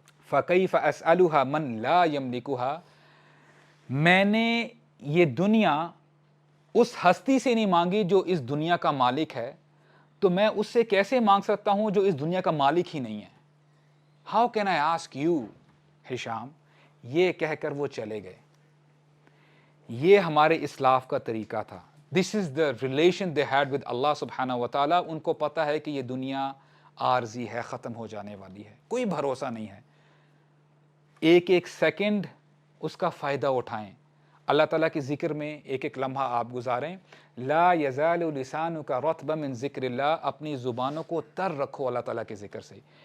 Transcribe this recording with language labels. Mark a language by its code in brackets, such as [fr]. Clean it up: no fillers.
[ar] فَكَيْفَ أَسْأَلُهَا مَنْ لَا يَمْلِكُهَا، [ur] میں نے یہ دنیا اس ہستی سے نہیں مانگی جو اس دنیا کا مالک ہے، تو میں اس سے کیسے مانگ سکتا ہوں جو اس دنیا کا مالک ہی نہیں ہے؟ [en] How can I ask you [ur] ہشام؟ یہ کہہ کر وہ چلے گئے. یہ ہمارے اسلاف کا طریقہ تھا. [en] This is the relation they had with اللہ سبحانہ و تعالیٰ. [ur] ان کو پتہ ہے کہ یہ دنیا عارضی ہے, ختم ہو جانے والی ہے, کوئی بھروسہ نہیں ہے. ایک ایک سیکنڈ اس کا فائدہ اٹھائیں. اللہ تعالیٰ کی ذکر میں ایک ایک لمحہ آپ گزاریں. [ar] لا یزال لسانک رطبا من ذکر اللہ, [ur] اپنی زبانوں کو تر رکھو اللہ تعالیٰ کے ذکر سے.